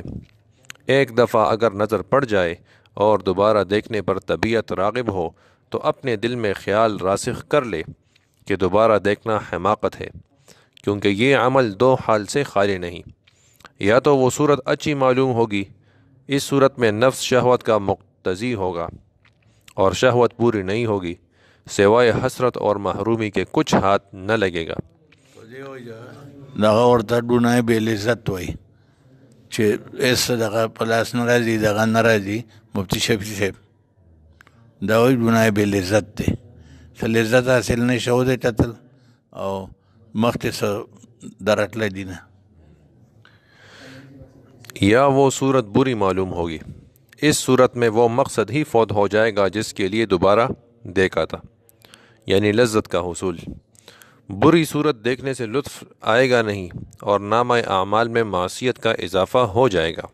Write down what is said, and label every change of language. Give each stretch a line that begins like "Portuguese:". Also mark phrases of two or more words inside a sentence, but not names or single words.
Urdu: ایک دفعہ اگر نظر پڑ جائے اور دوبارہ دیکھنے پر طبیعت راغب ہو تو اپنے دل میں خیال راسخ کر لے کہ دوبارہ دیکھنا حماقت ہے، کیونکہ یہ عمل دو حال سے خالی نہیں۔ یا تو وہ صورت اچھی معلوم ہوگی، اس صورت میں نفس شہوت کا مقتضی ہوگا اور شہوت پوری نہیں ہوگی، سوائے حسرت اور محرومی کے کچھ ہاتھ نہ لگے گا۔
Pashto: دغه ورته ډونای بې لذت وای چې اس دغه پلاس نه راځي، دغه نه راځي، مفتی شفیع صاحب دا وایي ډونای بې لذت دی، څه لذت حاصل نه شو دی کتل او مخکې څه درتلی دی نه۔
Urdu: یا وہ صورت بری معلوم ہوگی، اس صورت میں وہ مقصد ہی فوت ہو جائے گا جس کے لیے دوبارہ دیکھا تھا، یعنی لذت کا حصول۔ بری صورت دیکھنے سے لطف آئے گا نہیں اور نامہ اعمال میں معصیت کا اضافہ ہو جائے گا۔